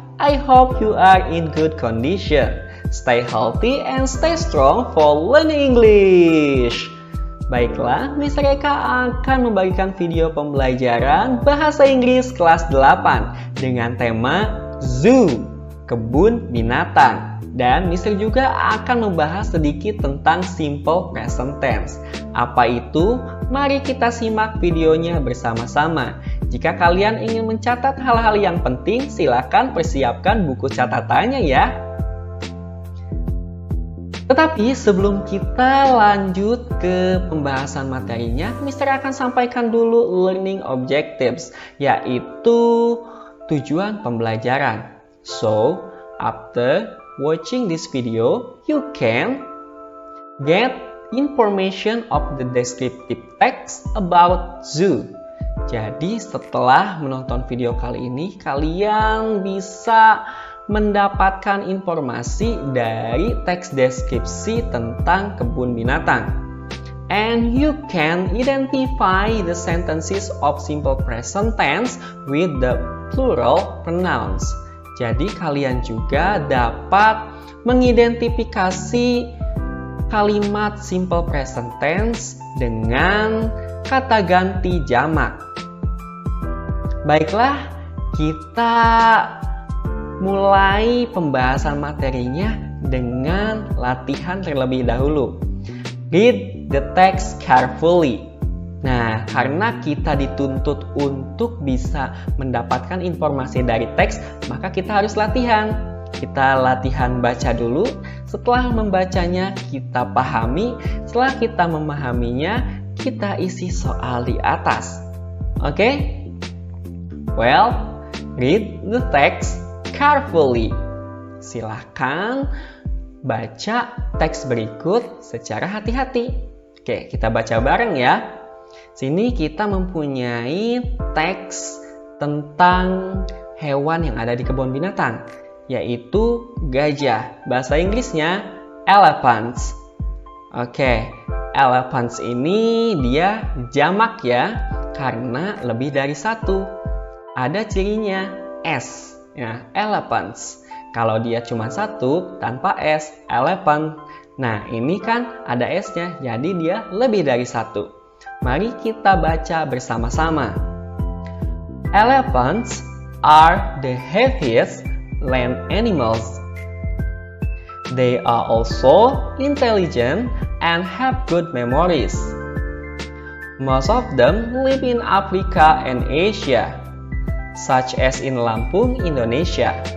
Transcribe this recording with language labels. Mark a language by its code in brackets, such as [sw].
[en] I hope you are in good condition. Stay healthy and stay strong for learning English. [id] Baiklah, Mr. Eka akan membagikan video pembelajaran Bahasa Inggris kelas 8 dengan tema Zoo, kebun binatang. Dan Mr. juga akan membahas sedikit tentang simple present tense. Apa itu? Mari kita simak videonya bersama-sama. Jika kalian ingin mencatat hal-hal yang penting, silakan persiapkan buku catatannya ya. Tetapi sebelum kita lanjut ke pembahasan materinya, Mr. akan sampaikan dulu [en] learning objectives, [id] yaitu tujuan pembelajaran. [en] So, after watching this video, you can get information of the descriptive text about zoo. [id] Jadi setelah menonton video kali ini, kalian bisa mendapatkan informasi dari teks deskripsi tentang kebun binatang. [en] And you can identify the sentences of simple present tense with the plural pronouns. [id] Jadi kalian juga dapat mengidentifikasi kalimat simple present tense dengan kata ganti jamak. Baiklah, kita mulai pembahasan materinya dengan latihan terlebih dahulu. [en] Read the text carefully. [id] Nah, karena kita dituntut untuk bisa mendapatkan informasi dari teks, maka kita harus latihan. Kita latihan baca dulu, setelah membacanya kita pahami, setelah kita memahaminya, kita isi soal di atas. Oke? [en] Well, read the text carefully. [id] Silahkan baca teks berikut secara hati-hati. Oke, kita baca bareng ya. Sini kita mempunyai teks tentang hewan yang ada di kebun binatang, yaitu gajah. Bahasa Inggrisnya elephants. Oke, elephants ini dia jamak ya, karena lebih dari satu. Ada cirinya S. Ya, elephants. Kalau dia cuma satu tanpa S, elephant. Nah, ini kan ada S-nya, jadi dia lebih dari satu. Mari kita baca bersama-sama. [en] Elephants are the heaviest land animals. They are also intelligent and have good memories. Most of them live in Africa and Asia, such as in Lampung, Indonesia.